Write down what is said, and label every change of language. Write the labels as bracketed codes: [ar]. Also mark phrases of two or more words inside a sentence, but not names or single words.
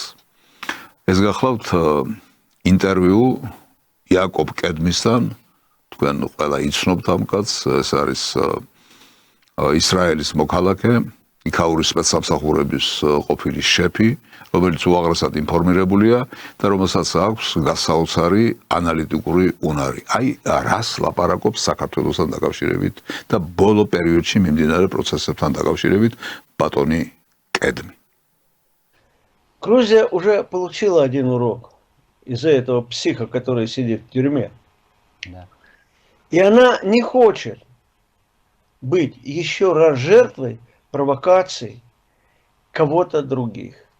[ka] ეს გახლავთ ინტერვიუ იაკობ კედმისთან, თქვენ ყველა იცნობთ ამ კაცს, ეს არის ისრაელის მოქალაქე, იქაურის სპეცსამსახურების ყოფილი შეფი, რომელიც უაღრესად ინფორმირებულია და რომელსაც აქვს გასაოცარი ანალიტიკური უნარი. აი, რას ლაპარაკობს საქართველოსთან დაკავშირებით და ბოლო პერიოდში მიმდინარე პროცესებთან დაკავშირებით ბატონი კედმი. [ru] Грузия уже получила один урок из-за этого психа, который сидит в тюрьме. Да. И она не хочет быть еще раз жертвой провокаций кого-то других.